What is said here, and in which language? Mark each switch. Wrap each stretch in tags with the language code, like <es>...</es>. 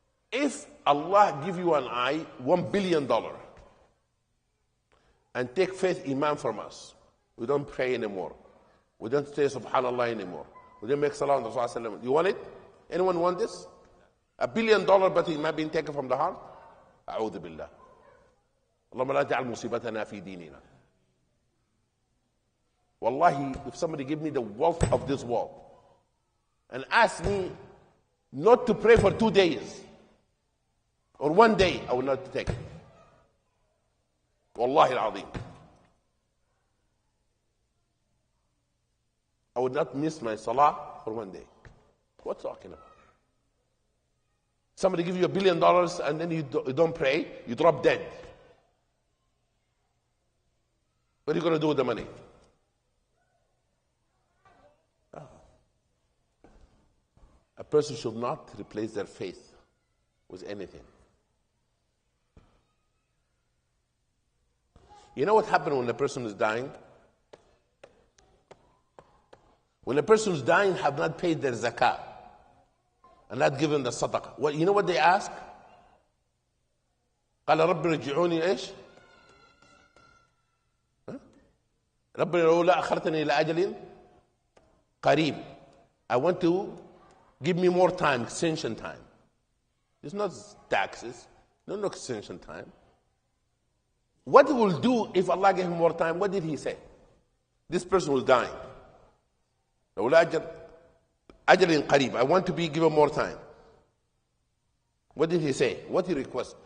<en>If Allah give you an eye, $1 billion, and take faith Imam from us, we don't pray anymore. We don't say Subhanallah anymore. We don't make salah on the Rasulullah. You want it? Anyone want this? $1 billion, but it might be taken from the heart?</en> <ar>أعوذ بالله. اللهم لا تجعل مصيبتنا في ديننا.</ar> <en>Wallahi, if somebody give me the wealth of this world and ask me not to pray for 2 days or 1 day, I will not take it. Wallahi al-azim. I would not miss my salah for 1 day. What's talking about? Somebody give you $1 billion and then you don't pray, you drop dead. What are you going to do with the money? A person should not replace their faith with anything. You know what happened when a person is dying? When a person is dying, have not paid their zakat and not given the sadaqah. Well, you know what they ask?</en> <ar>قال رب رجعوني ايش؟ رب لولا أخرتني إلى أجل قريب.</ar> <en>I want to give me more time, extension time. It's not taxes, no extension time. What he will do if Allah gave him more time? What did he say? This person was dying.</en> <ar>لولا أجل قريب.</ar> <en>I want to be given more time. What did he say? What he request?</en>